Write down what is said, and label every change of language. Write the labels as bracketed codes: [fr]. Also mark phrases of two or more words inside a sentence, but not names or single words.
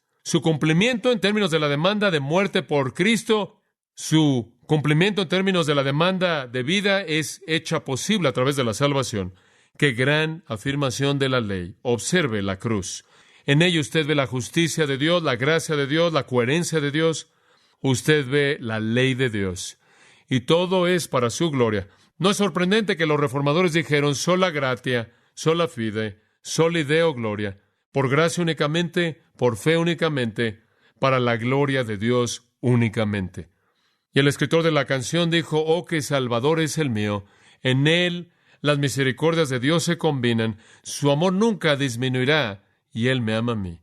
[es] Su cumplimiento en términos de la demanda de muerte por Cristo, su cumplimiento en términos de la demanda de vida es hecha posible a través de la salvación. ¡Qué gran afirmación de la ley! Observe la cruz. En ella usted ve la justicia de Dios, la gracia de Dios, la coherencia de Dios. Usted ve la ley de Dios. Y todo es para su gloria. No es sorprendente que los reformadores dijeron [la] sola gratia, sola fide, soli deo gloria. [es] Por gracia únicamente, por fe únicamente, para la gloria de Dios únicamente. Y el escritor de la canción dijo, oh, qué Salvador es el mío. En Él las misericordias de Dios se combinan. Su amor nunca disminuirá y Él me ama a mí.